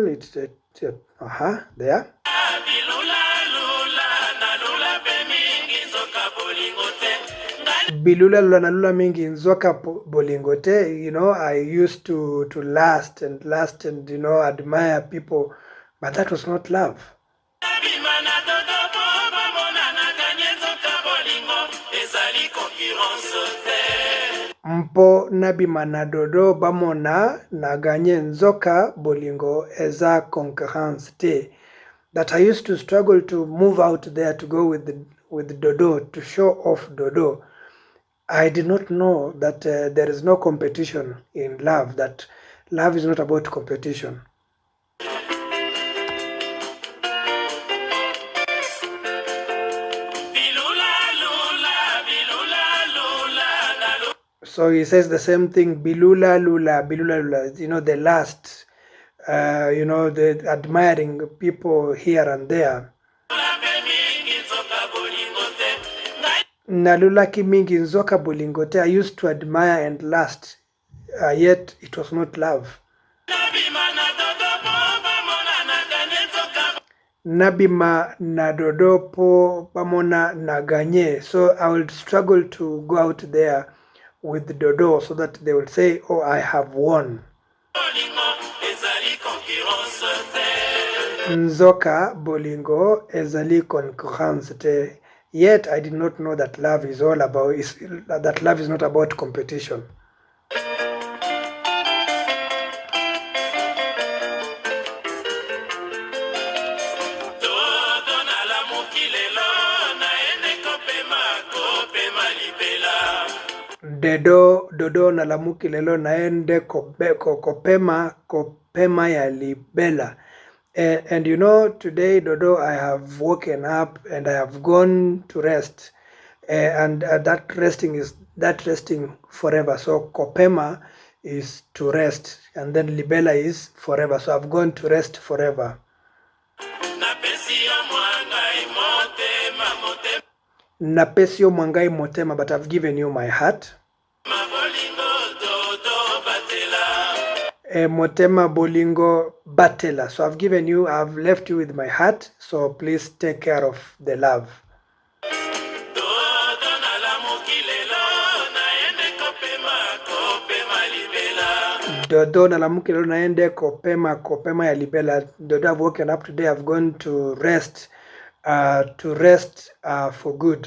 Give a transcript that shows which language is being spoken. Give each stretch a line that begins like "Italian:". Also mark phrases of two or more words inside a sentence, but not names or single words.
English: It's there.
Lingala: Bilula lula na lula mingi nzoka bolingote.
English: You know, I used to lust and you know, admire people, but that was not love.
Lingala: Mpo nabima dodo bamona naganye nzoka bolingo eza concurrence te.
English: That I used to struggle to move out there to go with dodo, to show off dodo. I did not know that there is no competition in love, that love is not about competition. So he says the same thing,
Lingala: bilula lula,
English: you know, the lust, you know, the admiring people here and there.
Lingala: Nalulaki mingi nzoka bolingote,
English: I used to admire and lust, yet it was not love.
Lingala: Nabima na dodo po pamona naganye.
English: So I would struggle to go out there with dodo so that they will say, oh, I have won.
Lingala: Nzoka bolingo ezali concurrence te.
English: Yet I did not know that love is all about, that love is not about competition.
Lingala: Dodo nalamuki lelo naende kopema ya libela.
English: And you know, today dodo, I have woken up and I have gone to rest, and that resting forever. So kopema is to rest, and then libela is forever. So I've gone to rest forever.
Lingala: Napesio mwangai motema,
English: but I've given you my heart.
Lingala: Motema bolingo batela.
English: So I've given you, I've left you with my heart. So please take care of the love.
Lingala: Dodo nalamuki lelo naende kopema ya libela.
English: Dodo, I've woken up today. I've gone to rest for good.